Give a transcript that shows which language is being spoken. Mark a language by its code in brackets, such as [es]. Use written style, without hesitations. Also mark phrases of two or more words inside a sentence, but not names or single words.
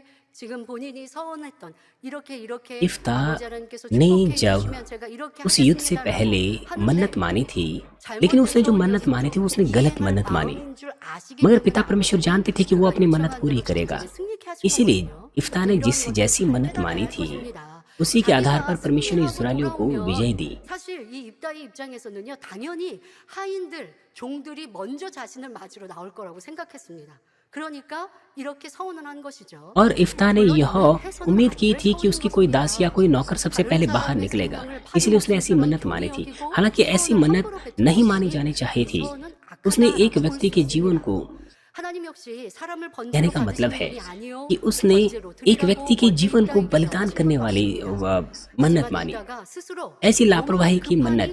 [hi] इफ्ता ने जब उस युद्ध से पहले मन्नत मानी थी, लेकिन उसने जो मन्नत मानी थी उसने गलत मन्नत मानी, मगर पिता परमेश्वर जानते थे कि वो अपनी मन्नत पूरी करेगा। इसीलिए इफ्ता ने जैसी मन्नत मानी थी उसी के आधार पर परमेश्वर ने इस्राएलियों को विजय दी। [ko] 사실 이 입다의 입장에서는요, 당연히 하인들, 종들이 먼저 자신을 맞으러 나올 거라고 생각했습니다. 그러니까 이렇게 서원을 한 것이죠. [hi] और इफ्ता ने यह उम्मीद की थी कि उसकी कोई दास या कोई नौकर सबसे पहले बाहर निकलेगा, इसलिए उसने ऐसी मन्नत मानी थी। हालांकि ऐसी मन्नत नहीं मानी जानी चाहिए थी। उसने एक व्यक्ति के जीवन को, कहने का मतलब है कि उसने एक व्यक्ति के जीवन को बलिदान करने वाली मन्नत मानी, ऐसी लापरवाही की मन्नत।